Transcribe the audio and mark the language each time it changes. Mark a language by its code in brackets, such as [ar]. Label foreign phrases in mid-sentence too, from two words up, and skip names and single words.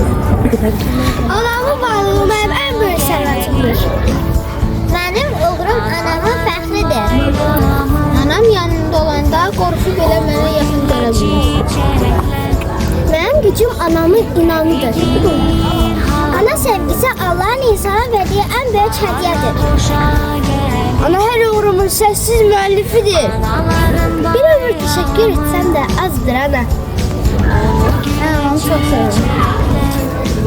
[az] Anamın varlığı mənim ən böyük sərvətimdir. Mənim uğurum anamın fəxridir. Anam yanımda olanda qorxu belə mənə yaxın gələ bilir. Mənim gücüm anamın inanıdır. [tr] Ana sevgisi Allah'ın insana verdiği en büyük hediyedir. [az] Ana her uğrumun sessiz müəllifidir. [tr] Bir ömür teşekkür etsem de azdır ana. Ben onu çok seviyorum.